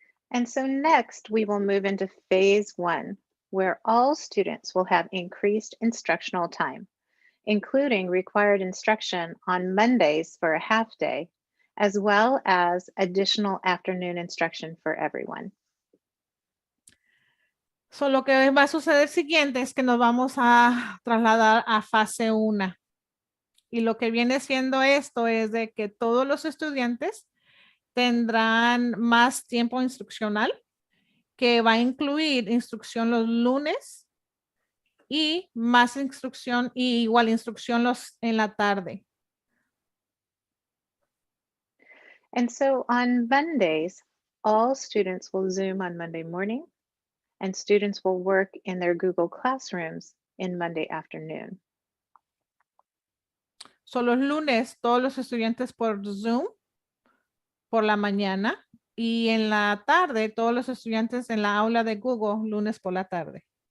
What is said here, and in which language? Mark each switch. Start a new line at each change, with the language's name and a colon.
English: And so next we will move into phase 1, where all students will have increased instructional time, including required instruction on Mondays for a half day, as well as additional afternoon instruction for everyone.
Spanish: So, lo que va a suceder siguiente es que nos vamos a trasladar a fase 1. Y lo que viene siendo esto es de que todos los estudiantes tendrán más tiempo instruccional, que va a incluir instrucción los lunes y más instrucción y igual instrucción en la tarde.
English: And so on Mondays, all students will Zoom on Monday morning, and students will work in their Google Classrooms in Monday afternoon.
Spanish: So, los lunes, todos los estudiantes por Zoom por la mañana y en la tarde, todos los estudiantes en la aula de Google, lunes por la tarde.